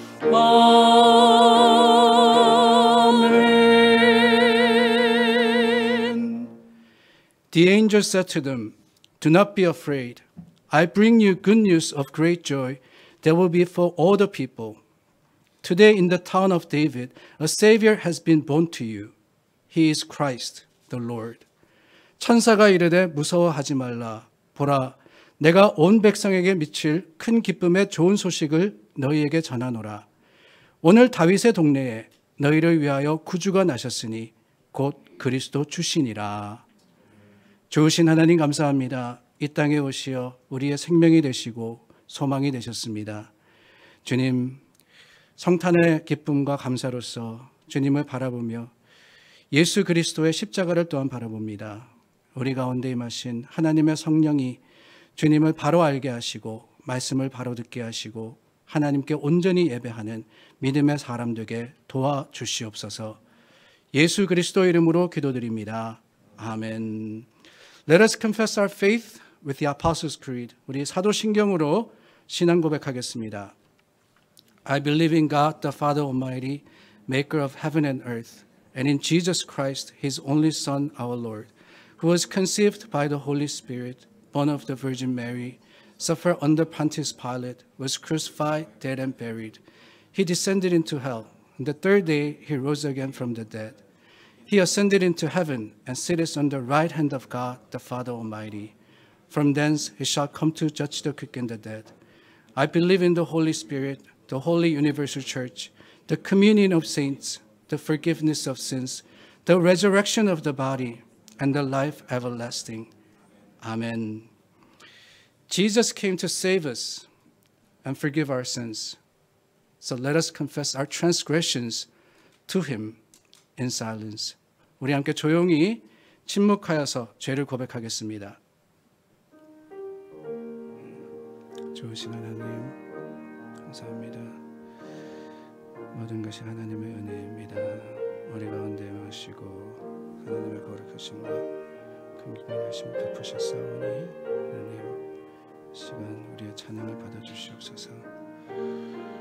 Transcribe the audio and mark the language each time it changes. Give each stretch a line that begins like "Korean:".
English: Amen. The angel said to them, "Do not be afraid. I bring you good news of great joy that will be for all the people. Today in the town of David, a Savior has been born to you. He is Christ, the Lord."
Korean: 천사가 이르되 무서워하지 말라. 보라, 내가 온 백성에게 미칠 큰 기쁨의 좋은 소식을 너희에게 전하노라. 오늘 다윗의 동네에 너희를 위하여 구주가 나셨으니 곧 그리스도 주시니라. 좋으신 하나님 감사합니다. 이 땅에 오시어 우리의 생명이 되시고 소망이 되셨습니다. 주님, 성탄의 기쁨과 감사로서 주님을 바라보며 예수 그리스도의 십자가를 또한 바라봅니다. 우리 가운데 임하신 하나님의 성령이 주님을 바로 알게 하시고 말씀을 바로 듣게 하시고 하나님께 온전히 예배하는 믿음의 사람 되게 도와주시옵소서. 예수 그리스도 이름으로 기도드립니다. 아멘.
English: Let us confess our faith with the Apostles' Creed.
Korean: 우리 사도신경으로 신앙 고백하겠습니다.
English: I believe in God, the Father Almighty, maker of heaven and earth, and in Jesus Christ, His only Son, our Lord, who was conceived by the Holy Spirit, born of the Virgin Mary, suffered under Pontius Pilate, was crucified, dead, and buried. He descended into hell. On the third day, He rose again from the dead. He ascended into heaven and sitteth on the right hand of God, the Father Almighty. From thence He shall come to judge the quick and the dead. I believe in the Holy Spirit, the holy universal church, the communion of saints, the forgiveness of sins, the resurrection of the body, and the life everlasting.
Korean: 아멘.
English: Jesus came to save us and forgive our sins. So let us confess our transgressions to him in silence.
Korean: 우리 함께 조용히 침묵하여서 죄를 고백하겠습니다. 좋으신 하나님, 감사합니다. 모든 것이 하나님의 은혜입니다. 우리 가운데 임하시고 하나님의 거룩하심과 긍휼하심 베푸셨사오니 하나님 이 시간 우리의 찬양을 받아주시옵소서.